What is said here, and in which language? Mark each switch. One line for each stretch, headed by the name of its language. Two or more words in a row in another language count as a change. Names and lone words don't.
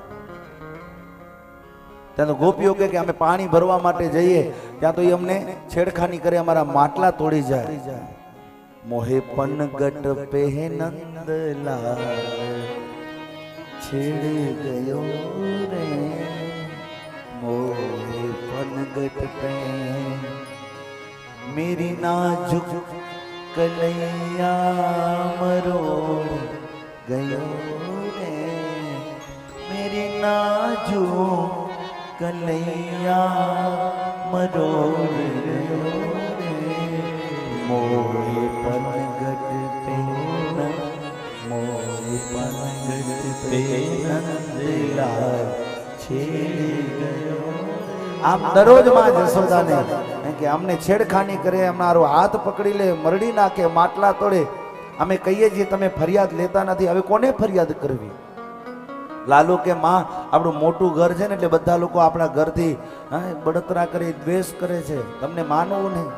Gujarati: ત્યાં તો ગોપીઓ કે અમે પાણી ભરવા માટે જઈએ ત્યાં તો એ અમને છેડખાની કરે, અમારા માટલા તોડી જાય.
Hindi: मोहे पन गट पे नंदलाल छेड़ गयो रे, मोहे पनगट पे मेरी नाजुक कलैया मरोड़ गयो रे, मेरी नाजुक कलैया मरोड़ गयो रे, मोहे पनगट पे मोहे पनगट पे नंदलाल छेड़ गयो.
Gujarati: આમ દરરોજ માં જશોદાને કે અમને છેડખાની કરે, અમારો હાથ પકડી લે, મરડી નાખે, માટલા તોડે. અમે કહીએ છીએ તમે ફરિયાદ લેતા નથી. હવે કોને ફરિયાદ કરવી? લાલુ કે માં આપણું મોટું ઘર છે ને એટલે બધા લોકો આપણા ઘરથી બળતરા કરે, દ્વેષ કરે છે, તમને માનવું નહીં.